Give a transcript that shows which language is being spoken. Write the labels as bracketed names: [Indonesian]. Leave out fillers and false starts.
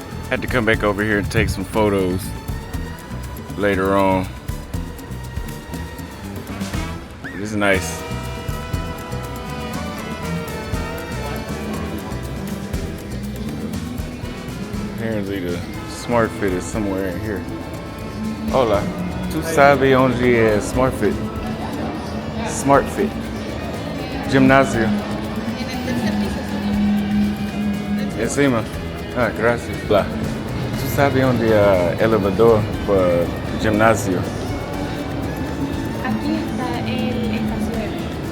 [English] Had to come back over here and take some photos later on. This is nice. Apparently the Smart Fit is somewhere in here. [Spanish] Hola, [Portuguese] tu sabes onde é Smart Fit? [Spanish] Smart Fit. Gimnasio. Encima. Ah, gracias. Lá. [Portuguese] Tu sabes onde é elevador para gimnasio? [Spanish] Aquí está el estacionamiento.